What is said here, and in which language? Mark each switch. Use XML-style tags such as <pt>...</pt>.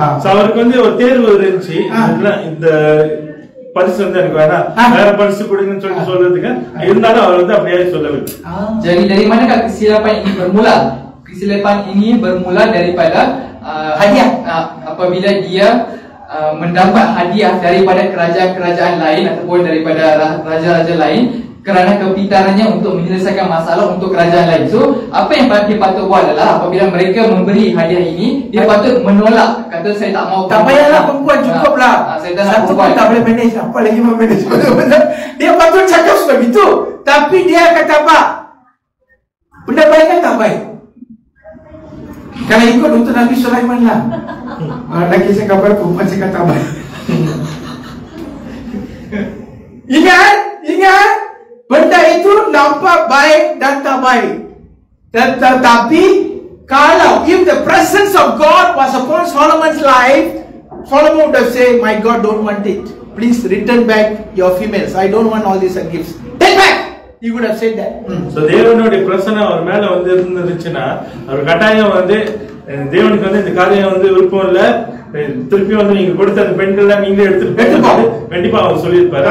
<ta>அவருக்கு வந்து ஒரு தேர்வு இருந்துச்சு, இந்த பரிசு வந்து எனக்கு வேணாம், வேற பரிசு கொடுங்கன்னு சொல்றதுக்கு. இருந்தாலும் அவர் வந்து அப்படியே சொல்லவில்லை.</ta> <ms>Jadi dari manakah kesilapan ini bermula? Kesilapan ini bermula daripada hadiah. Apabila dia mendapat hadiah daripada kerajaan-kerajaan lain ataupun daripada raja-raja lain, kerana kepintarannya untuk menyelesaikan masalah untuk kerajaan lain. So apa yang dia patut buat adalah apabila mereka memberi hadiah ini, dia patut menolak, kata saya tak mau. Tak payahlah perempuan, cukup lah. Saya tak nak Satu perempuan. pun tak boleh manage, apa lagi mau manage. Dia patut cakap seperti itu. Tapi dia kata apa? Benda baik kan tak baik? Kalau ikut untuk Nabi Sulaiman lah. Lagi saya kabar perempuan saya kata baik. Ingat, benda itu nampak baik dan tak baik. Tetapi kalau</ms> <en>if the presence of God was upon Solomon's life, Solomon would have said, "My God, don't want it. Please return back your females. I don't want all these gifts. Take back." He would have said that.</en> <ta>So தேவனுடைய பிரசன்னம் அவர் மேல வந்து இருந்துச்சுன்னா அவர் கட்டாயம் வந்து தேவனுக்கு வந்து இந்த காரியம் வந்து விருப்பம் இல்ல, திருப்பி வந்து நீங்க கொடுத்த அந்த பெண்கள் நீங்களே எடுத்துட்டு கண்டிப்பா அவர் சொல்லியிருப்பாரு.</ta>